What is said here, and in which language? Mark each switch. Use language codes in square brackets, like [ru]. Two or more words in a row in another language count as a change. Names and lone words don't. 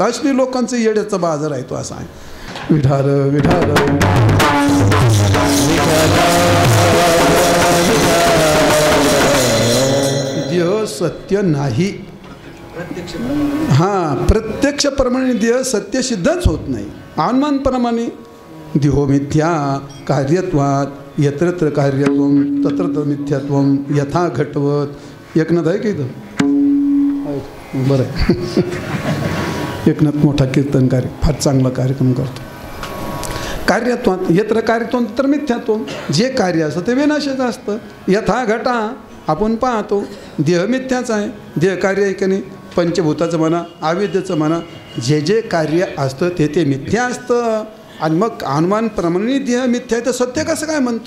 [mr] अशा लोकांचं येड्याचा बाजार आहे तो असा आहे। विठाल विठाल देह सत्य नाही। हां, प्रत्यक्षप्रमाणे देह सत्य सिद्धच होत नाही। [sa] अनुमानप्रमाणे देहो मिथ्या कार्यत्वात यत्रत्र कार्यत्वम तत्र मिथ्यात्वम यथा घटवत. [mr] एकनाथ आहे की इथं? बरं आहे. एकनाथ मोठा कीर्तनकारी, फार चांगला कार्यक्रम करतो. [sa] कार्यत्वात यत्र कार्यत्वम तत्र मिथ्यात्वम. [mr] जे कार्य असतं ते विनाशाचं असतं. [sa] यथा घटा [mr] आपण पाहतो देह मिथ्याचा आहे. देह कार्य आहे की नाही? पंचभूताचं म्हणा, आविद्याचं म्हणा, जे जे कार्य असतं ते ते मिथ्या असतं. आणि मग अनुमानप्रमाणे देह मिथ्या आहे तर सत्य कसं काय म्हणतो?